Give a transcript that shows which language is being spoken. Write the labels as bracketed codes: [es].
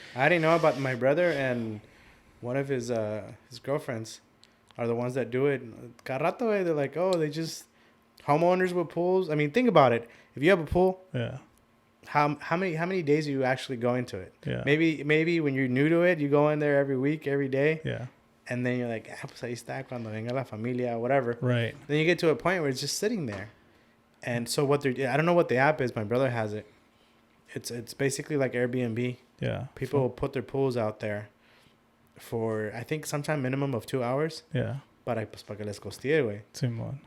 [en] I didn't know about my brother and one of his girlfriends are the ones that do it. [es] Cada rato, [en] they're like, oh, they just homeowners with pools. I mean, think about it. If you have a pool, how many days are you actually going to it? Yeah. Maybe when you're new to it, you go in there every week, every day. Yeah. And then you're like, [es] pues ahí está cuando venga la familia, [en] whatever. Right. Then you get to a point where it's just sitting there. And so I don't know what the app is. My brother has it. It's basically like Airbnb. Yeah. People will put their pools out there for, I think, sometime minimum of 2 hours. Yeah. [es] Para que les costee, güey. Simón.